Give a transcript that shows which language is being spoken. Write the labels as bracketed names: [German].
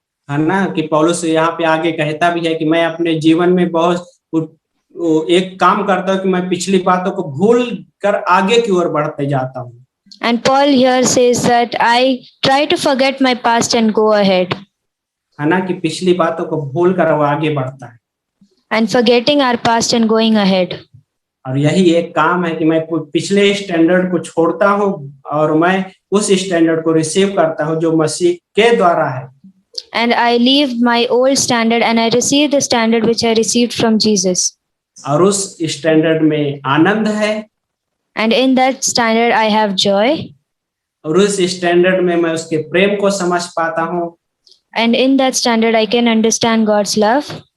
[Hindi] है ना, कि पौलुस यहाँ पे आगे कहता भी है कि मैं अपने जीवन में बहुत एक काम करता हूँ कि मैं पिछली बातों को भूल कर आगे की ओर बढ़ते जाता हूँ। [English] And Paul here says that I try to forget my past and go ahead. [Hindi] है ना, कि पिछली बातों को भूल कर वो आगे बढ़ता है। [English] And forgetting our past and going ahead. [Hindi] और यही एक काम है कि मैं पिछले स्टैंडर्ड को छोड़ता हूँ और मैं उस स्टैंडर्ड को रिसीव करता हूँ जो मसीह के द्वारा है। [English] And I leave my old standard and I receive the standard which I received from Jesus. [Hindi] और उस स्टैंडर्ड में आनंद है। [English] And in that standard I have joy. [Hindi] और उस स्टैंडर्ड में मैं उसके प्रेम को समझ पाता हूँ। [English] And in that standard I can understand God's love.